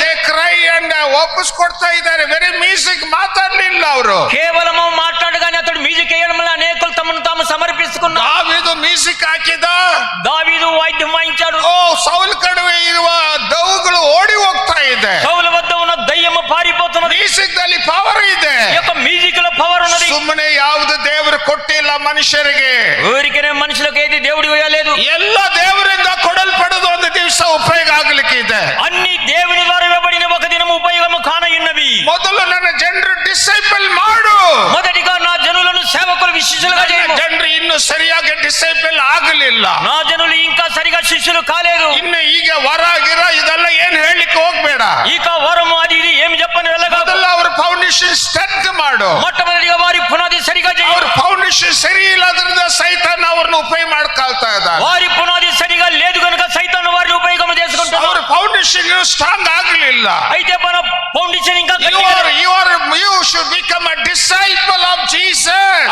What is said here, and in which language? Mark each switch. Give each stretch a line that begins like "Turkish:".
English: They cry and
Kannada: ವಾಪಸ್ ಕೊಡ್ತಾ ಇದ್ದಾರೆ. ವೆರಿ ಮ್ಯೂಸಿಕ್ ಮಾತಾಡ್ಲಿಲ್ಲ ಅವರು.
Telugu: కేవలము మాట్లాడగానే అతడు మ్యూజిక్ వేయడం వల్ల అనేకులు తమను తాము సమర్పిస్తున్నారు.
Kannada: దావీదు మ్యూజిక్ ಹಾಕಿದ,
Telugu: దావీదు వాయిద్యం వాయించాడు.
Kannada: ಓ ಸೌಲ್ ಕಡುವೆ ಇರುವ ದೌಗಳು ಓಡಿ ಹೋಗ್ತಾ ಇದೆ.
Telugu: సౌలు వద్ద ఉన్న దయ్యము పారిపోతున్నది.
Kannada: ಮ್ಯೂಸಿಕ್ ದಲ್ಲಿ ಪವರ್ ಇದೆ.
Telugu: ఈ యొక్క మ్యూజిక్ లో పవర్ ఉన్నది.
Kannada: ಸುಮ್ಮನೆ ಯಾವುದು ದೇವರು ಕೊಟ್ಟಿಲ್ಲ ಮನುಷ್ಯರಿಗೆ.
Telugu: ఊరికనే మనుషులకు ఏది దేవుడి వేయలేదు.
Kannada: ಎಲ್ಲ ದೇವರಿಂದ ಕೊಡಲ್ಪಡೋದು ಒಂದು ದಿವಸ ಉಪಯೋಗ ಆಗ್ಲಿಕ್ಕೆ ಇದೆ.
Telugu: అన్ని దేవుని ద్వారా ఇవ్వబడిన ఒక దినము ఉపయోగము కానయున్నవి.
Kannada: ಮೊದಲು ನನ್ನ ಜನರು ಡಿಸೈಪಲ್ ಮಾಡು.
Telugu: మొదటిగా నా జనులను సేవకులు శిష్యులుగా చేయము.
Kannada: ಜನರು ಇನ್ನು ಸರಿಯಾಗಿ ಡಿಸೈಪಲ್ ಆಗಲಿಲ್ಲ.
Telugu: నా జనులు ఇంకా సరిగా శిష్యులు కాలేదు.
Kannada: ಇನ್ನು ಈಗ ವರ ಗಿರ ಇದೆಲ್ಲ ಏನ್ ಹೇಳಲಿಕ್ಕೆ ಹೋಗ್ಬೇಡ.
Telugu: ఇక వరము అది ఇది ఏమి చెప్పని వెళ్ళగా
Kannada: ಮೊದಲು ಅವ್ರ ಫೌಂಡೇಶನ್ ಸ್ಟ್ರೆಂತ್ ಮಾಡು.
Telugu: మొట్టమొదటిగా వారి పునాది సరిగా చేయి.
Kannada: ಅವ್ರ ಫೌಂಡೇಶನ್ ಸರಿ ಇಲ್ಲದ್ರಿಂದ ಸೈತಾನ್ ಅವ್ರನ್ನ ಉಪಯೋಗ ಮಾಡ್ಕೊಳ್ತಾ ಇದ್ದಾನೆ.
Telugu: వారి పునాది సరిగా లేదు కనుక సైతాను వారిని ఉపయోగం చేసుకుంటారు.
Kannada: ಅವ್ರ ಫೌಂಡೇಶನ್ ಸ್ಟ್ರಾಂಗ್ ಆಗಲಿಲ್ಲ.
Telugu: అయితే మన ఫౌండేషన్ ఇంకా
English: you should become a disciple of Jesus.